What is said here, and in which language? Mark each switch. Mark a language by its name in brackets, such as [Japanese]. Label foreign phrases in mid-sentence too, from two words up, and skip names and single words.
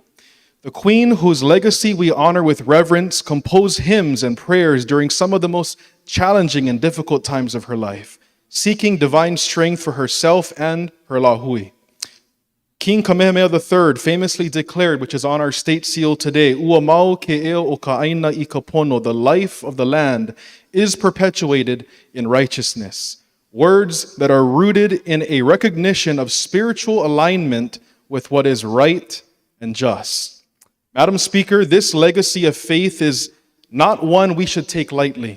[English] The Queen, whose legacy we honor with reverence, composed hymns and prayers during some of the most challenging and difficult times of her life, seeking divine strength for herself and her lahui. King Kamehameha III famously declared, which is on our state seal today, [Hawaiian] "Ua mau ke eo o ka aina I ka pono," [English] the life of the land is perpetuated in righteousness. Words that are rooted in a recognition of spiritual alignment with what is right and just. Madam Speaker, this legacy of faith is not one we should take lightly.